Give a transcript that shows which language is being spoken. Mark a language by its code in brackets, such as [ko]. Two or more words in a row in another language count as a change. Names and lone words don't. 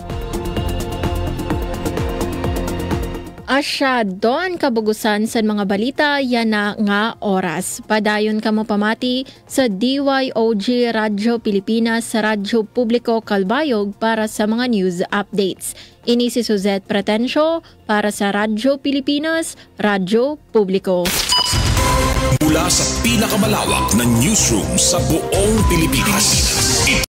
[war] Asya doon kabugusan sa mga balita yan na nga oras. Padayon ka mo pamati sa DYOG Radyo Pilipinas sa Radyo Publiko Calbayog para sa mga [en] news updates. [war] Ini si Suzette Pretensio para sa Radyo Pilipinas, Radyo Publiko. [tl] Mula sa pinakamalawak na newsroom sa buong Pilipinas.